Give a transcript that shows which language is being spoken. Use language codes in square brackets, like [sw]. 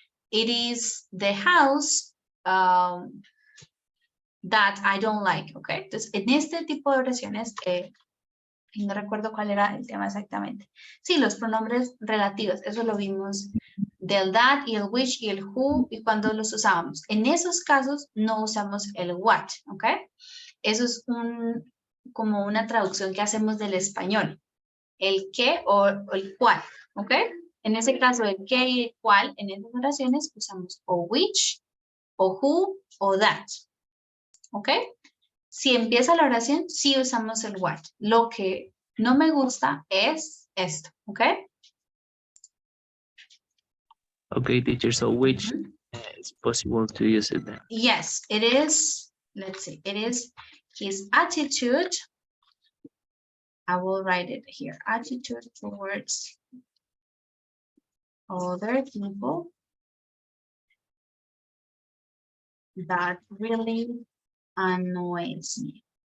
[en] It is the house that I don't like, ¿ok? [es] Entonces, en este tipo de oraciones, no recuerdo cuál era el tema exactamente. Sí, los pronombres relativos, eso lo vimos del that y el which y el who y cuando los usábamos. En esos casos no usamos el what, ¿ok? Eso es como una traducción que hacemos del español. El qué o el cuál, ¿ok? En ese caso, el qué y el cuál, en esas oraciones usamos o which, o who, o that, ¿ok? Si empieza la oración, sí usamos el what. Lo que no me gusta es esto, ¿ok? [en] Okay, teacher, so which is possible to use it then? Yes, it is, let's see, it is his attitude. I will write it here. Attitude towards other people that really annoys me.